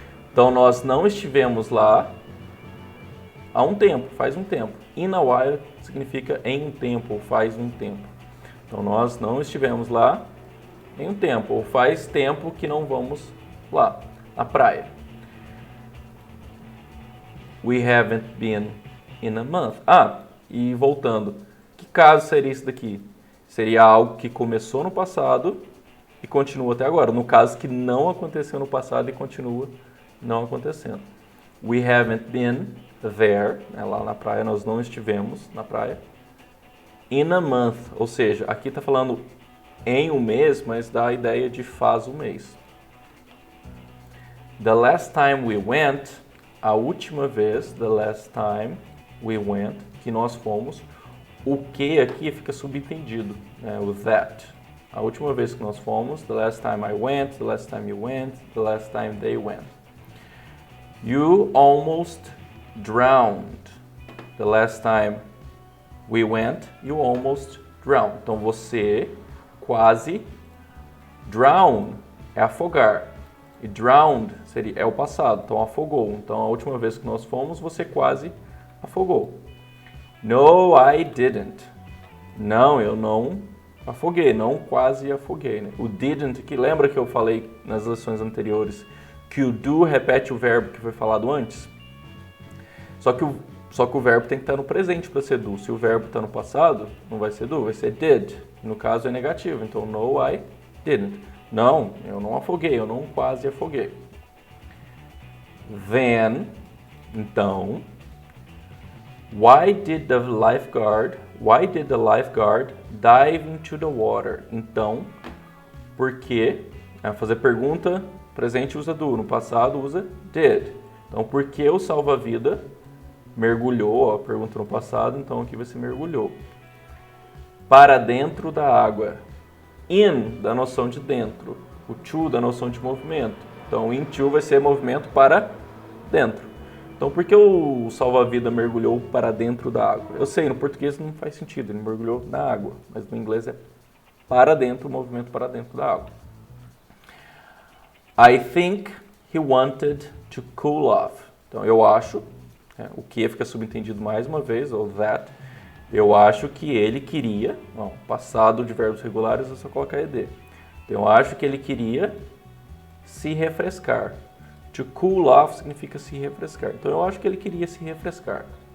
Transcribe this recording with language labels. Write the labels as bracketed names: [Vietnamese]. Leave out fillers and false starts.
[Portuguese] Então nós não estivemos lá há um tempo, faz um tempo. [English] In a while [Portuguese] significa em um tempo, ou faz um tempo. Então nós não estivemos lá em um tempo, ou faz tempo que não vamos lá, na praia. [English] We haven't been in a month. [Portuguese] E voltando, que caso seria isso daqui? Seria algo que começou no passado e continua até agora. No caso que não aconteceu no passado e continua não acontecendo. [English] We haven't been there, [Portuguese] né, lá na praia, nós não estivemos na praia. [English] In a month, [Portuguese] ou seja, aqui está falando em um mês, mas dá a ideia de faz um mês. [English] The last time we went, [Portuguese] a última vez, the last time we went, que nós fomos, o que aqui fica subentendido, né, o that. A última vez que nós fomos, [English] the last time I went, the last time you went, the last time they went. You almost drowned. The last time we went, you almost drowned. [Portuguese] Então você quase drown é afogar. E drowned é o passado, então afogou. Então a última vez que nós fomos, você quase afogou. [English] No, I didn't. [Portuguese] Não, eu não afoguei, não quase afoguei. Né? O didn't, que lembra que eu falei nas lições anteriores que o do repete o verbo que foi falado antes? Só que o verbo tem que estar no presente para ser do. Se o verbo está no passado, não vai ser do, vai ser did. No caso é negativo, então [English] no, I didn't. [Portuguese] Não, eu não afoguei, eu não quase afoguei. [English] Then, então, why did the lifeguard dive into the water? [Portuguese] Então, por que? Fazer pergunta, presente usa do, no passado usa did. Então, por que o salva-vida mergulhou? Pergunta no passado, então aqui vai ser mergulhou. Para dentro da água. In, da noção de dentro. O to, da noção de movimento. Então, into vai ser movimento para dentro. Então, por que o salva-vida mergulhou para dentro da água? Eu sei, no português não faz sentido, ele mergulhou na água. Mas no inglês é para dentro, o movimento para dentro da água. [English] I think he wanted to cool off. [Portuguese] Então, eu acho, o que fica subentendido mais uma vez, ou that, eu acho que ele queria, passado de verbos regulares é só colocar ed. Então, eu acho que ele queria se refrescar. To cool off significa se refrescar. Então, eu acho que ele queria se refrescar.